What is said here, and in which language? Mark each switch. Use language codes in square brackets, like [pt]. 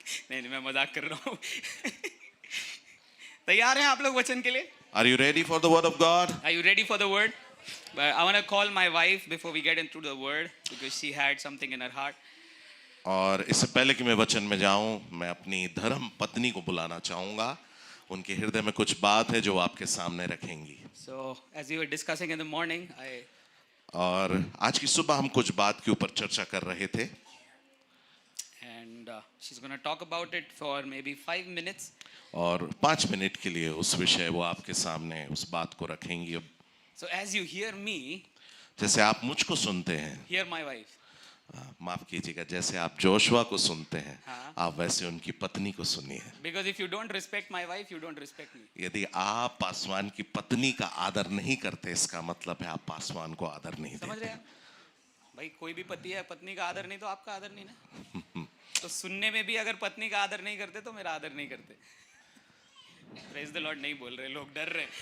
[hi] नहीं, मैं मजाक कर रहा हूँ. तैयार हैं आप लोग वचन के लिए? [en] Are you ready for the word of God? Are you ready for the word? But I want to call my wife before we get into the word because she had something in her heart. [hi] और इससे पहले कि मैं वचन में जाऊं, मैं अपनी धर्म पत्नी को बुलाना चाहूंगा. उनके हृदय में कुछ बात है जो आपके सामने रखेंगी. [en] So as we were discussing in the morning, [hi] और आज की सुबह हम कुछ बात के ऊपर चर्चा कर रहे थे. [en] and she's going to talk about it for maybe 5 minutes. [hi] और 5 मिनट के लिए उस विषय वो आपके सामने उस बात को रखेंगी. [en] So as you hear me, [hi] जैसे आप मुझको सुनते हैं, [en] hear my wife. [hi] माफ कीजिएगा, जैसे आप जोशुआ को सुनते हैं, हाँ. आप वैसे उनकी पत्नी को सुनिए. [en] Because if you don't respect my wife, you don't respect me. [hi] यदि आप पासवान की पत्नी का आदर नहीं करते, इसका मतलब है आप पासवान को आदर नहीं समझ रहे देते. हैं? भाई कोई भी पति है, पत्नी का आदर नहीं तो आपका आदर नहीं ना. तो सुनने में भी अगर पत्नी का आदर नहीं करते तो मेरा आदर नहीं करते. [en] praise the lord [hi] नहीं बोल रहे लोग, डर रहे.